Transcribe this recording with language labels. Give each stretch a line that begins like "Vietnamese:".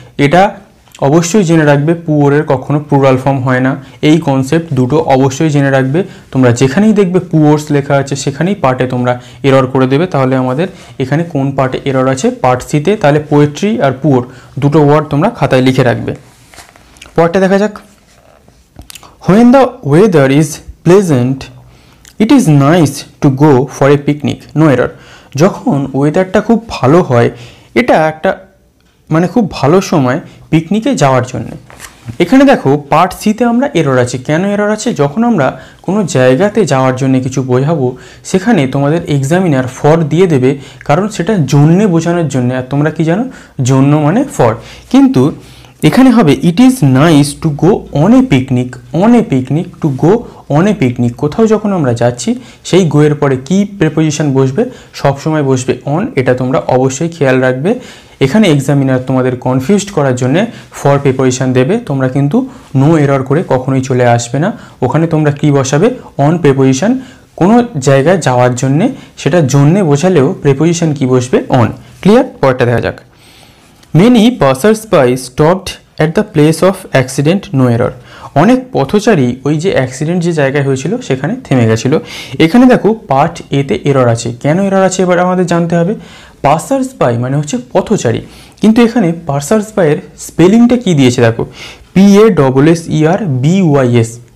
Bangla: এটা অবশ্যই জেনে রাখবে, পুয়োরের কখনো প্লুরাল ফর্ম হয় না। এই কনসেপ্ট দুটো অবশ্যই জেনে রাখবে। তোমরা যেখানেই দেখবে পুয়ার্স লেখা আছে সেখানেই পার্টে তোমরা এরর করে দেবে। তাহলে আমাদের এখানে কোন পার্টে এরর আছে, পার্ট সিতে। তাহলে পোয়েট্রি আর পুয়োর দুটো ওয়ার্ড তোমরা খাতায় লিখে রাখবে। পরেরটা দেখা যাক।
English: When the weather is pleasant, it is nice to go for a picnic. No error.
Bangla: যখন ওয়েদারটা খুব ভালো হয়, এটা একটা মানে খুব ভালো সময় পিকনিকে যাওয়ার জন্য। এখানে দেখো পার্ট সিতে আমরা এরর আছে। কেন এরর আছে? যখন আমরা কোনো জায়গাতে যাওয়ার জন্য কিছু বোঝাবো, সেখানে তোমাদের এক্সামিনার ফর দিয়ে দেবে, কারণ সেটা জন্যে বোঝানোর জন্য। আর তোমরা কি জানো, জন্য মানে ফর। কিন্তু এখানে হবে
English: It is nice to go on a picnic. On a picnic, to go on a picnic.
Bangla: কোথাও যখন আমরা যাচ্ছি, সেই গো এর পরে কি প্রিপোজিশন বসবে? সবসময় বসবে অন। এটা তোমরা অবশ্যই খেয়াল রাখবে। এখানে এক্সামিনার তোমাদের কনফিউজড করার জন্য ফর প্রিপোজিশন দেবে, তোমরা কিন্তু নো এরর করে কখনোই চলে আসবে না। ওখানে তোমরা কি বসাবে? On preposition. কোনো জায়গায় যাওয়ার জন্যে, সেটা জন্যে বোঝালেও প্রিপোজিশন কি বসবে? অন। ক্লিয়ার? পরেরটা দেখা যাক।
English: Many passers-by stopped at the place of accident, no error.
Bangla: অনেক পথচারী ওই যে অ্যাক্সিডেন্ট যে জায়গায় হয়েছিল সেখানে থেমে গেছিল। এখানে দেখো পার্ট এতে এরর আছে। কেন এরর আছে এবার আমাদের জানতে হবে। পাসার্স বাই মানে হচ্ছে পথচারী, কিন্তু এখানে পাসার্স বাইয়ের স্পেলিংটা কি দিয়েছে দেখো, PASSERBYS।